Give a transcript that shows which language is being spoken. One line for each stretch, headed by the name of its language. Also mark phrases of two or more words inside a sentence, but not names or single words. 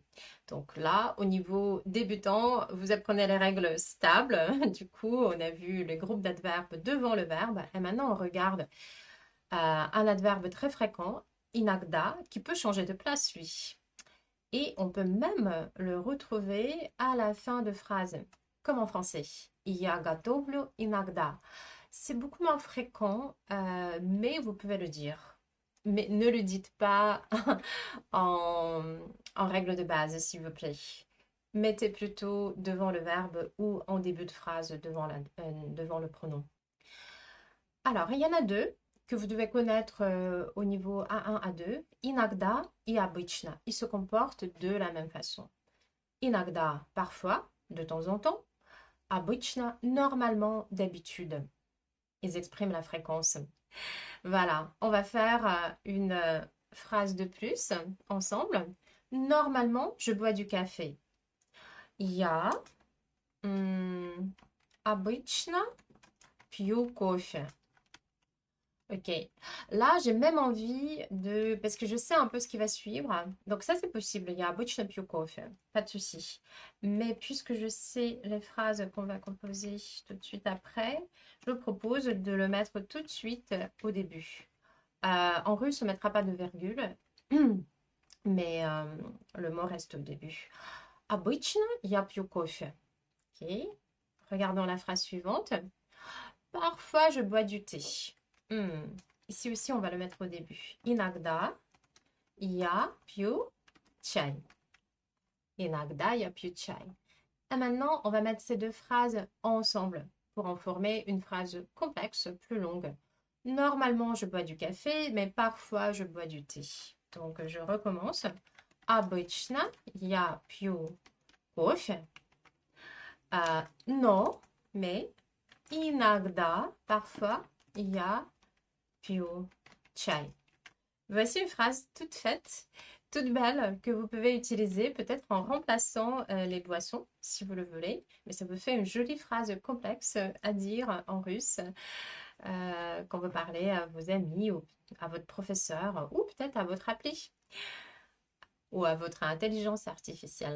French: Donc là, au niveau débutant, vous apprenez les règles stables. Du coup, on a vu le groupe d'adverbes devant le verbe et maintenant on regarde un adverbe très fréquent, inagda, qui peut changer de place, lui. Et on peut même le retrouver à la fin de phrase, comme en français.
Russian: Я готовлю иногда.
French: C'est beaucoup moins fréquent, mais vous pouvez le dire. Mais ne le dites pas en, en règle de base, s'il vous plaît. Mettez plutôt devant le verbe ou en début de phrase devant le pronom. Alors, il y en a deux que vous devez connaître au niveau A1, A2.
Russian: Inagda et обычно.
French: Ils se comportent de la même façon. Inagda, parfois, de temps en temps. Обычно, normalement, d'habitude. Ils expriment la fréquence. Voilà, on va faire une phrase de plus ensemble. Normalement, je bois du café.
Russian: Я обычно пью кофе.
French: Ok, là j'ai même envie de, parce que je sais un peu ce qui va suivre, donc ça c'est possible, il y a
Russian: обычно пью кофе,
French: pas de souci. Mais puisque je sais les phrases qu'on va composer tout de suite après, je vous propose de le mettre tout de suite au début. En russe, on ne mettra pas de virgule, mais le mot reste au début.
Russian: Обычно я пью кофе.
French: Ok. Regardons la phrase suivante. Parfois, je bois du thé. Hmm. Ici aussi, on va le mettre au début.
Russian: Иногда я пью чай. Иногда я пью чай.
French: Et maintenant, on va mettre ces deux phrases ensemble pour en former une phrase complexe, plus longue. Normalement, je bois du café, mais parfois, je bois du thé. Donc, je recommence.
Russian: Обычно я пью кофе.
French: Non, mais иногда, parfois,
Russian: я пью чай.
French: Voici une phrase toute faite, toute belle, que vous pouvez utiliser peut-être en remplaçant les boissons, si vous le voulez. Mais ça vous fait une jolie phrase complexe à dire en russe quand vous parlez à vos amis ou à votre professeur ou peut-être à votre appli ou à votre intelligence artificielle.